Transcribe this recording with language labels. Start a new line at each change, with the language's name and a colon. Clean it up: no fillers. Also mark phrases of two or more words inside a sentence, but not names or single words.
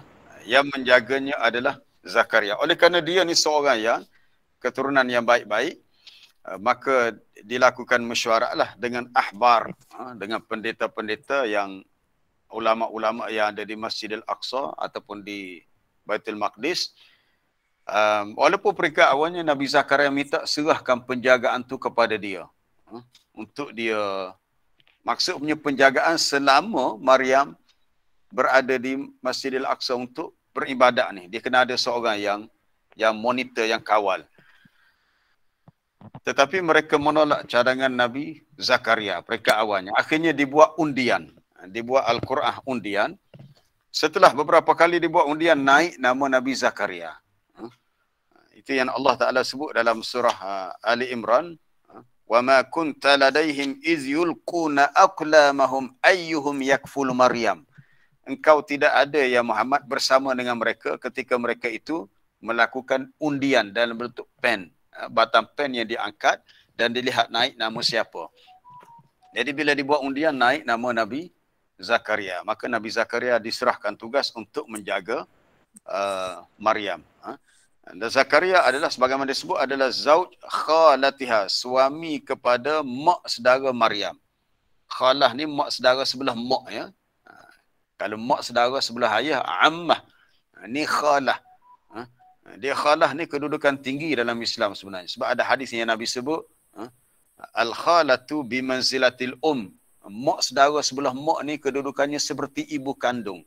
Malay: Yang menjaganya adalah Zakaria. Oleh kerana dia ni seorang yang keturunan yang baik-baik, maka dilakukan mesyuaratlah dengan ahbar, dengan pendeta-pendeta yang ulama-ulama yang ada di Masjidil Aqsa ataupun di Baitul Maqdis. Walaupun peringkat awalnya Nabi Zakaria minta serahkan penjagaan tu kepada dia. Untuk dia, maksudnya penjagaan selama Maryam berada di Masjidil Aqsa untuk beribadat ni. Dia kena ada seorang yang monitor, yang kawal. Tetapi mereka menolak cadangan Nabi Zakaria peringkat awalnya. Akhirnya dibuat undian. Dibuat Al-Quran undian. Setelah beberapa kali dibuat undian, naik nama Nabi Zakaria. Itu yang Allah Ta'ala sebut dalam surah Ali Imran.
Arabic: وَمَا كُنْتَ لَدَيْهِمْ إِذْ يُلْقُونَ أَقْلَامَهُمْ أَيُّهُمْ يَكْفُلُ Maryam.
Malay: Engkau tidak ada ya Muhammad bersama dengan mereka ketika mereka itu melakukan undian dalam bentuk pen. Batang pen yang diangkat dan dilihat naik nama siapa. Jadi bila dibuat undian, naik nama Nabi Zakaria. Maka Nabi Zakaria diserahkan tugas untuk menjaga Maryam. Dan Zakaria adalah, sebagaimana disebut, adalah
Arabic: زوج خالتها,
Malay: suami kepada mak saudara Maryam. Khalah ni mak saudara sebelah mak, ya. Kalau mak saudara sebelah ayah, ammah. Ni khalah. Dia khalah ni kedudukan tinggi dalam Islam sebenarnya. Sebab ada hadis yang Nabi sebut,
Arabic: الخالة بمنزلة
Malay: Mak saudara sebelah mak ni kedudukannya seperti ibu kandung.